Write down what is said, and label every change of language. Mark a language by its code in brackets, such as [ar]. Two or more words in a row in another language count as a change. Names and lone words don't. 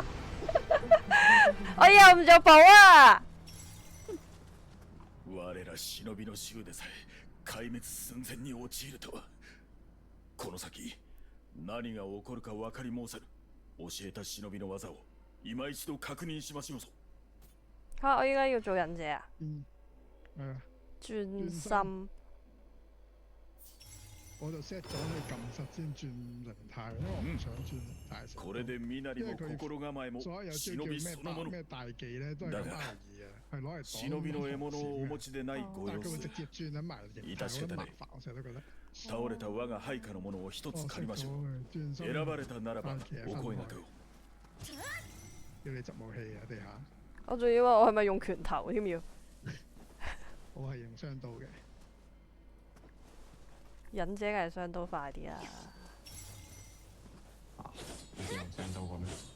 [yue] 我又唔做寶啊！ [ja] 我ら忍びの衆でさえ壊滅寸前に陥るとは。この先何が起こるか分かり申さぬ。教えた忍びの技を今一度確認しましょうぞ。 [yue] 嚇！我依家要做忍者啊？係啊。轉心。我就 set 咗佢撳實先轉靈態，因為我唔想轉靈態。 [ja] これで身なりも心構えも [yue] 所有招叫咩大技咧都係咁 R2啊，係攞嚟擋。 [ja] 忍びの獲物をお持ちでないご様 [yue] 但係佢會直 [ja] 子。 [yue] 接轉緊埋靈態，好麻煩，我成日都覺得。 [ja] 倒れた我が配下のものを一つ借りましょう。選ばれたならばお声掛けを。 [yue] 叫你執武器啊，地下。我仲以為我係咪用拳頭添要？我係用雙刀嘅。忍者梗係雙刀快啲啊！你用雙刀嘅咩？